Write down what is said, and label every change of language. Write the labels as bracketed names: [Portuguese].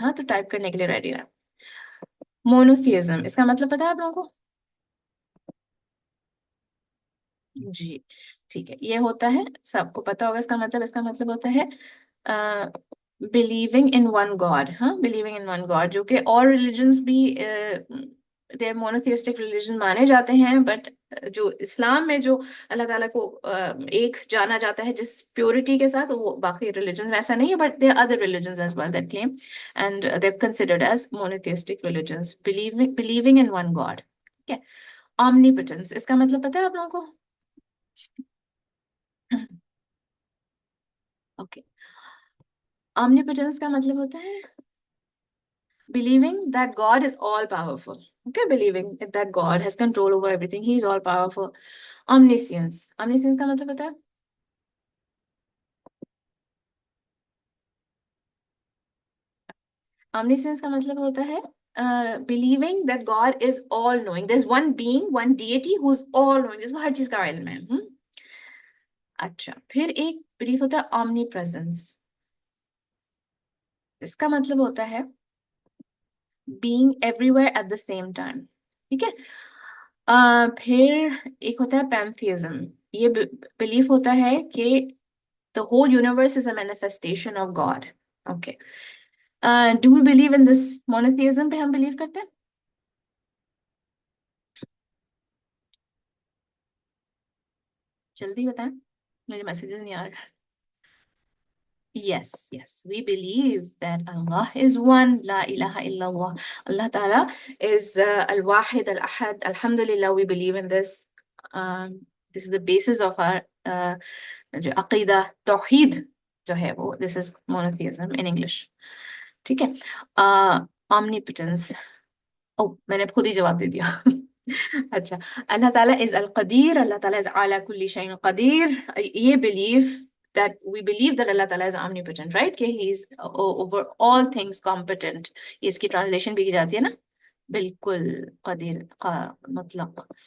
[Urdu] ہاں، تو ٹائپ کرنے کے لیے ریڈی رہیں. مونوتھیزم، اس کا مطلب پتا ہے آپ لوگوں کو؟ جی ٹھیک ہے، یہ ہوتا ہے، سب کو پتا ہوگا اس کا مطلب. اس کا مطلب ہوتا ہے [English] Believing in one God. [Urdu] ہاں، [English] believing in one God, [Urdu] جو کہ اور ریلیجنس بھی دے مونوتھیسٹک ریلیجن مانے جاتے ہیں، بٹ جو اسلام میں جو اللہ تعالیٰ کو ایک جانا جاتا ہے جس پیورٹی کے ساتھ، وہ باقی ریلیجن ایسا نہیں ہے. [English] But they are other religions as well that claim and they are considered as monotheistic religions. Believing in one God. ٹھیک ہے. [Urdu] omnipotence، اس کا مطلب پتا ہے آپ لوگوں کو؟ اوکے، omnipotence کا مطلب ہوتا ہے [English] believing that God is all powerful. Okay, believing that God has control over everything. He is all powerful. Omniscience. Omniscience [Urdu] کا مطلب پتا ہے؟ [English] Omniscience کا مطلب ہوتا ہے believing that God is all knowing. There's one being, one deity who's all knowing. [Urdu] جس کو ہر چیز کا علم ہے. اچھا، پھر ایک بلیف ہوتا ہے omnipresence. اس کا مطلب ہوتا ہے [English] being everywhere at the same time. [Urdu] ٹھیک ہے. پھر ایک ہوتا ہے pantheism. یہ بلیف ہوتا ہے کہ [English] the whole universe is a manifestation of God. Okay. Do we believe in this monotheism [Urdu] پہ ہم believe کرتے ہیں؟ جلدی بتائیں، مجھے میسیجز نہیں آ رہا. [English] Yes, we believe that Allah is one, La ilaha illallah. Allah Ta'ala is Al-Wahid, Al-Ahad. Alhamdulillah, we believe in this. This is the basis of our Aqidah, Tawheed, [Urdu] جو ہے وہ, [English] this is monotheism in English. [Urdu] ٹھیک ہے. Omnipotence. میں نے خود ہی جواب دے دیا. اچھا، اللہ تعالیٰ is القدیر، اللہ تعالیٰ is [Arabic] علی کل شیء قدیر. [Urdu] یہ belief [English] that we believe that Allah Ta'ala is omnipotent, right? کہ he is over all things competent. [Urdu] یہ اس کی ٹرانسلیشن بھی کی جاتی ہے نا، بالکل قدیر مطلق.